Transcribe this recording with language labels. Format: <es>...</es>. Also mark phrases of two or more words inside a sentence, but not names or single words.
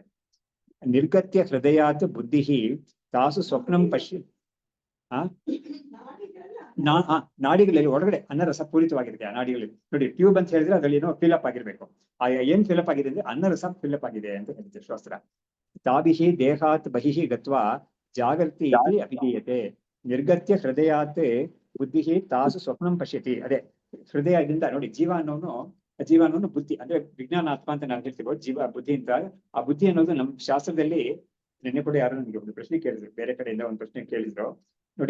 <sa>ನಿರ್ಗತ್ಯ ಹೃದಯಾತ್ ಬುದ್ಧಿ ತಾಸು ಸ್ವಪ್ನಂ ಪಶ್ಯ</sa> <kn>ನಾಡಿಗಳಲ್ಲಿ ಒಳಗಡೆ ಅನ್ನರಸ ಪೂರಿತವಾಗಿರುತ್ತೆ. ಆ ನಾಡಿಗಳಲ್ಲಿ ನೋಡಿ, ಟ್ಯೂಬ್ ಅಂತ ಹೇಳಿದ್ರೆ ಅದ್ರಲ್ಲಿ ಏನೋ ಫಿಲಪ್ ಆಗಿರ್ಬೇಕು, ಏನ್ ಫಿಲಪ್ ಆಗಿದೆ ಅಂದ್ರೆ ಅನ್ನರಸ ಫಿಲಪ್ ಆಗಿದೆ ಅಂತ ಹೇಳ್ತೀವಿ ಶಾಸ್ತ್ರ.</kn> <sa>ತಾಭಿಹಿ ದೇಹಾತ್ ಬಹಿಹಿ ಗತ್ವಾ ಜಾಗರ್ತಿ ಇತಿ ಅಭಿಧೀಯತೆ. ನಿರ್ಗತ್ಯ ಹೃದಯಾತ್ ಬುದ್ಧಿ ತಾಸು ಸ್ವಪ್ನಂ ಪಶ್ಯತಿ.</sa> <kn>ಅದೇ ಹೃದಯದಿಂದ ನೋಡಿ, ಜೀವ ಅನ್ನೋನು ಬುದ್ಧಿ ಅಂದ್ರೆ ವಿಜ್ಞಾನ ಆತ್ಮ ಅಂತ ನಾವು ಹೇಳ್ತೀವಿ, ಜೀವ ಬುದ್ಧಿ ಅಂತ. ಆ ಬುದ್ಧಿ ಅನ್ನೋದು ನಮ್ಮ ಶಾಸ್ತ್ರದಲ್ಲಿ, ನಿನ್ನೆ ಕೂಡ ಯಾರು ನನಗೆ ಒಂದು ಪ್ರಶ್ನೆ ಕೇಳಿದ್ರು, ಬೇರೆ ಕಡೆಯಿಂದ ಒಂದು ಪ್ರಶ್ನೆ ಕೇಳಿದ್ರು ನೋಡಿ.</kn>